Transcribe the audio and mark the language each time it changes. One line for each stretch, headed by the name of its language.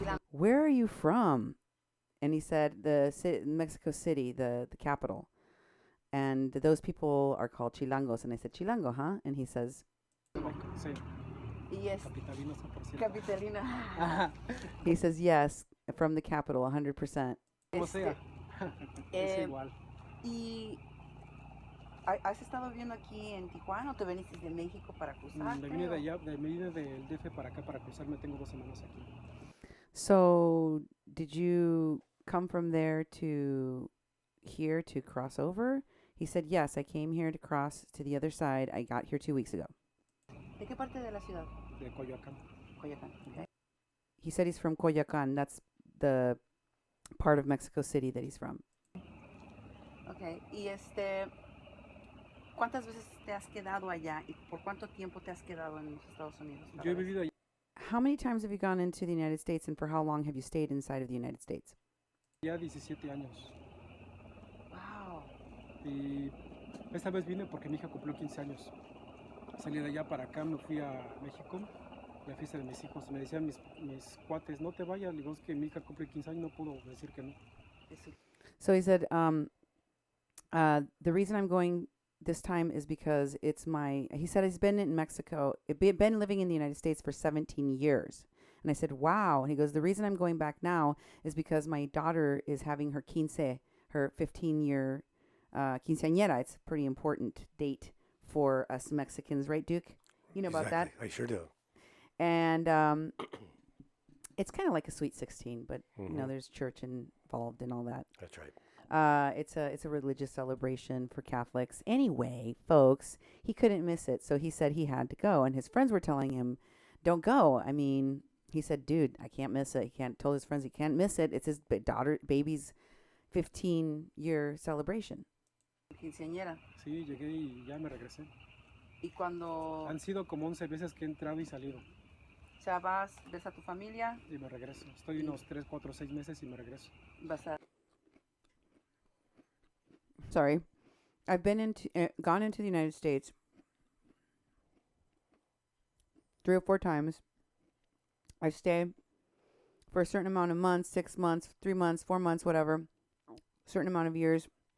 English: Where are you from? And he said, Mexico City, the capital. And those people are called Chilangos. And I said, Chilango, huh? And he says, Yes.
Spanish: Capitalina.
English: He says, yes, from the capital, 100%.
Spanish: Como sea. Es igual. ¿Y has estado viviendo aquí en Tijuana o te veniste de México para cruzar? Me vine de allá, me vine del DF para acá para cruzarme, tengo 2 semanas aquí.
English: So, did you come from there to here to cross over? He said, yes, I came here to cross to the other side. I got here 2 weeks ago.
Spanish: ¿De qué parte de la ciudad? De Coyoacán. Coyoacán, okay.
English: He said he's from Coyoacán. That's the part of Mexico City that he's from.
Spanish: Okay, y ¿cuántas veces te has quedado allá y por cuánto tiempo te has quedado en los Estados Unidos? Yo he vivido allá.
English: How many times have you gone into the United States and for how long have you stayed inside of the United States?
Spanish: Ya 17 años.
English: Wow.
Spanish: Y esta vez vine porque mi hija cumplió 15 años. Salí de allá para acá, me fui a México, la fiesta de mis hijos. Me decían mis cuates, no te vayas. Digo, es que mi hija cumple 15 años, no puedo decir que no.
English: So he said, the reason I'm going this time is because he said he's been in Mexico, been living in the United States for 17 years. And I said, wow. And he goes, the reason I'm going back now is because my daughter is having her 15-year quinceañera. It's a pretty important date for us Mexicans, right, Duke? You know about that? I sure do. And it's kind of like a sweet 16, but you know, there's church involved and all that. That's right. It's a religious celebration for Catholics. Anyway, folks, he couldn't miss it, so he said he had to go. And his friends were telling him, "Don't go." I mean, he said, "Dude, I can't miss it." Told his friends he can't miss it. It's his baby's 15-year celebration.
Spanish: Quinceañera. Sí, llegué y ya me regresé. Y cuando Han sido como 11 veces que he entrado y salido. o sea, ves a tu familia, Y me regreso. Estoy unos 3, 4, 6 meses y me regreso. vas a...
English: Sorry. I've gone into the United States 3 or 4 times. I stay for a certain amount of months, 6 months, 3 months, 4 months, whatever, certain amount of years.